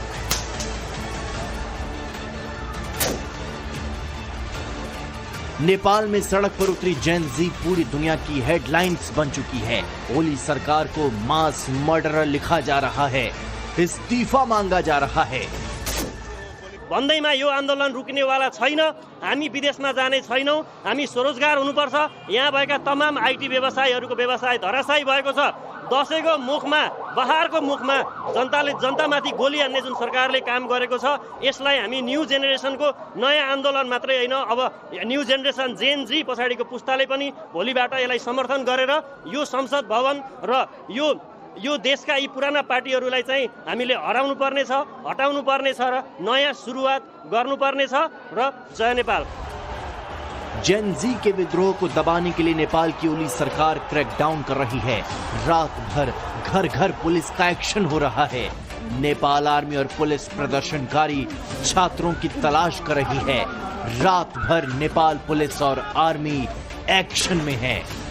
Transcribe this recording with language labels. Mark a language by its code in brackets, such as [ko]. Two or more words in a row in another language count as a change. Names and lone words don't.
[hi] नेपाल में सड़क पर उतरी [en] Gen Z [hi] पूरी दुनिया की हेडलाइंस बन चुकी है। ओली सरकार को [en] mass murderer [hi] लिखा जा रहा है, इस्तीफा मांगा जा रहा है। [ne] भन्दैमा यो आन्दोलन रुक्नेवाला छैन। हामी विदेशमा जाने छैनौं। हामी स्वरोजगार हुनुपर्छ। यहाँ भएका तमाम आईटी व्यवसायीहरूको व्यवसाय धराशायी भएको छ। दशैंको मुखमा, बहारको मुखमा जनतामाथि गोली हान्ने जुन सरकारले काम गरेको छ, यसलाई हामी [en] new generationको [ne] नयाँ आन्दोलन मात्रै होइन, अब [en] new generation Gen Z [ne] पछाडिको पुस्ताले पनि भोलिबाट यसलाई समर्थन गरेर यो संसद भवन र यो देशका यी पुराना पार्टीहरूलाई चाहिँ हामीले हराउनु पर्ने छ, हटाउनु पर्ने छ र नयाँ सुरुवात गर्नुपर्ने छ र जय नेपाल। [en] Gen Z [hi] के विद्रोह को दबाने के लिए नेपाल की ओली सरकार क्रैकडाउन कर रही है। रात भर घर घर पुलिस का एक्शन हो रहा है। नेपाल आर्मी और पुलिस प्रदर्शनकारी छात्रों की तलाश कर रही है। रात भर नेपाल पुलिस और आर्मी एक्शन में है।